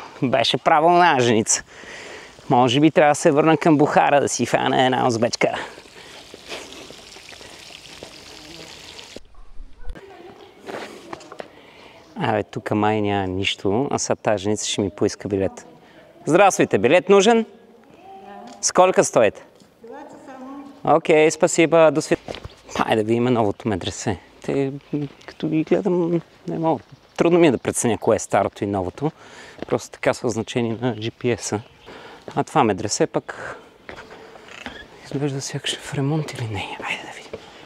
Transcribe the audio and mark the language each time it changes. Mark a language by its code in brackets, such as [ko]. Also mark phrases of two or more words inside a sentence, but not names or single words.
[bg] Беше правилна женица. Може би трябва да се върна към Бухара да си фана една узбечка. Тук май няма нищо, а сега тази женица ще ми поиска билет. [ru] Здравствуйте, билет нужен? Сколько стоите? 20 само. Окей, спасибо, до свидания. [bg] Хайде да видим новото медресе. Като ги гледам, не мога. Трудно ми е да преценя кое е старото и новото. Просто така са значени на GPS-а. А това медресе пък изглежда сякаш в ремонт или не. Айде да видим.